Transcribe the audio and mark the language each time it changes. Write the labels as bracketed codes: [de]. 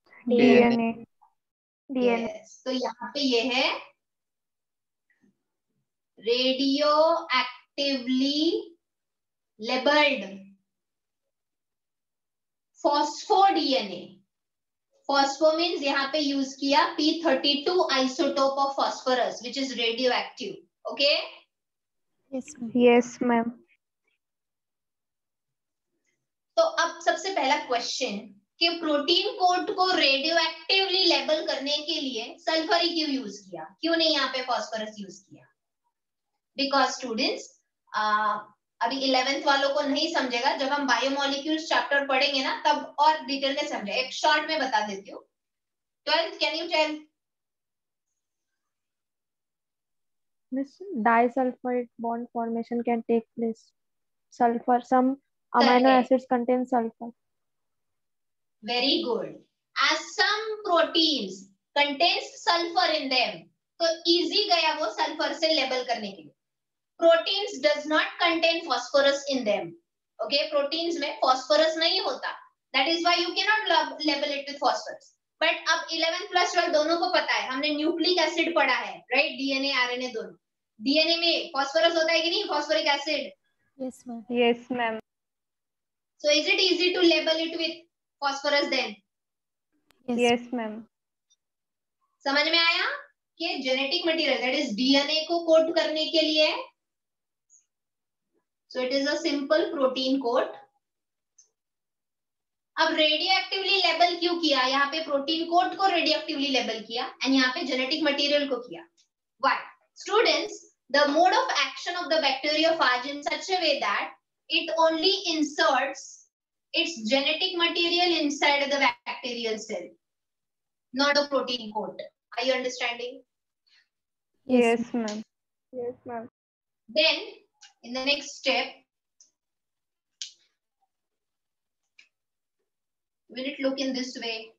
[en] DNA. DNA. Yes. [hi] तो यहाँ पे ये है [en] radioactively labeled phospho-DNA. Phospho means [hi] यहाँ पे यूज किया [en] P32 isotope of phosphorus which is radioactive. Okay? Yes, ma'am. Yes, ma'am. [hi] तो अब सबसे पहला क्वेश्चन कि प्रोटीन कोड को रेडियोएक्टिवली लेबल करने के लिए सल्फर ही क्यों यूज किया, क्यों नहीं यहाँ पे फॉस्फोरस यूज किया? बिकॉज स्टूडेंट्स अभी 11th वालों को नहीं समझेगा, जब हम बायोमोलिक्यूल्स चैप्टर पढ़ेंगे ना तब और डिटेल में समझे. एक शॉर्ट में बता देती हूँ. 12th can you tell? [en] Miss disulfide bond formation can take place. Sulfur. Some amino Correct. acids contain sulfur. Very good. As some proteins contains sulfur in them, [hi] तो easy गया वो सल्फर से लेबल करने के लिए. [en] Proteins does not contain phosphorus in them. Okay, [hi] proteins में phosphorus नहीं होता. [en] That is why you cannot label it with phosphorus. [hi] But अब 11 plus 12 दोनों को पता है, हमने न्यूक्लिक एसिड पढ़ा है, right? DNA, RNA दोनों. DNA में phosphorus होता है कि नहीं? [en] Phosphoric acid. Yes, ma'am. Yes, ma'am. So is it easy to label it with phosphorus then? Yes. Yes, ma'am. [hi] समझ में आया कि [en] Genetic material that is DNA को code करने के लिए, so it is a simple protein code. [hi] अब रेडियोएक्टिवली label क्यों किया? यहाँ पे प्रोटीन कोड को रेडियोएक्टिवली लेबल किया एंड यहाँ पे जेनेटिक मटेरियल को किया. Why? [en] Students, the mode of action of the bacteriophage in such a way that it only inserts its genetic material inside the bacterial cell, not the protein coat. Are you understanding? Yes, ma'am. Yes, ma'am. Then in the next step will it look in this way?